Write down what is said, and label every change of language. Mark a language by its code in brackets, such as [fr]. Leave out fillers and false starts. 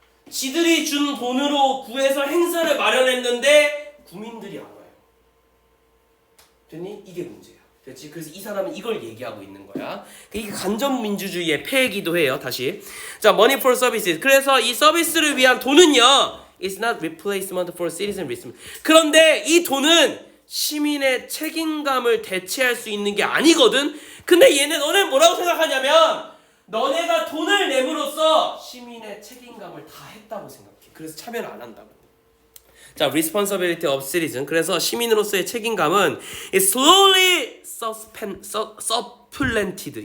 [ko] 지들이 준 돈으로 구에서 행사를 마련했는데 국민들이 안 와요. 됐니? 이게 문제야. 그렇지? 그래서 이 사람은 이걸 얘기하고 있는 거야. 이게 간접 민주주의의 폐해기도 해요. 다시. 자, [en] money for services. [ko] 그래서 이 서비스를 위한 돈은요. [en] It's not replacement for citizen risk. [ko] 그런데 이 돈은 시민의 책임감을 대체할 수 있는 게 아니거든. 근데 너네 뭐라고 생각하냐면 너네가 돈을 내므로써 시민의 책임감을 다 했다고 생각해. 그래서 참여를 안 한다고. 자, [en] responsibility of citizen. [ko] 그래서 시민으로서의 책임감은 [en] is slowly supplanted.